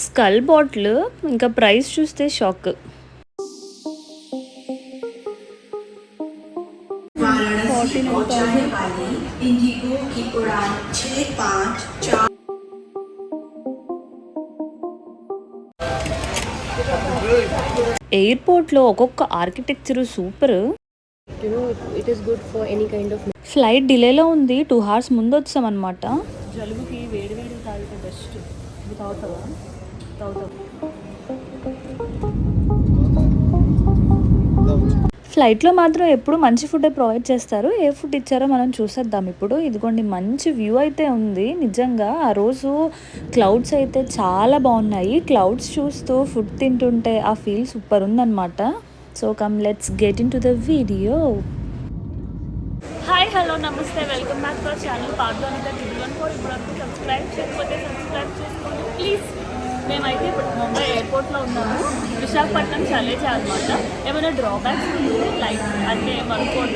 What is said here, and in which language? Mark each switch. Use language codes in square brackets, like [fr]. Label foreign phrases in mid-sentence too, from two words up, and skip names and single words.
[te] స్కల్ బాటిల్ ఇంకా ప్రైస్ చూస్తే షాక్. [hi] वाराणसी को जाने वाली इंडिगो की उड़ान 654 [te] ఎయిర్పోర్ట్లో ఒక్కొక్క ఆర్కిటెక్చర్ సూపర్. [en] It is good for any kind of. [te] ఫ్లైట్ డిలేలో ఉంది, 2 hours ముందు వచ్చామన్నమాట. జలుబుకి వేడి వేడి తాగితే బెస్ట్. ఇది తాగుతావా? ఫ్లైట్లో మాత్రం ఎప్పుడు మంచి ఫుడ్ ప్రొవైడ్ చేస్తారు. ఏ ఫుడ్ ఇచ్చారో మనం చూసేద్దాం ఇప్పుడు. ఇదిగోండి మంచి వ్యూ అయితే ఉంది. నిజంగా ఆ రోజు క్లౌడ్స్ అయితే చాలా బాగున్నాయి. క్లౌడ్స్ చూస్తూ ఫుడ్ తింటుంటే ఆ ఫీల్ సూపర్ ఉందన్నమాట. [en] So come let's get into the video. Hi hello namaste, welcome back to our channel పార్దోనిక దిగువన్. [te] ఇప్పుడు సబ్స్క్రైబ్ చేయకపోతే సబ్స్క్రైబ్ చేసుకోండి ప్లీజ్. మేమైతే ఇప్పుడు ముంబై ఎయిర్పోర్ట్లో ఉన్నాము. విశాఖపట్నం చలేజా అనమాట. ఏమైనా డ్రాబ్యాక్స్ ఉంటే లైక్ అంటే ఏమనుకోండి.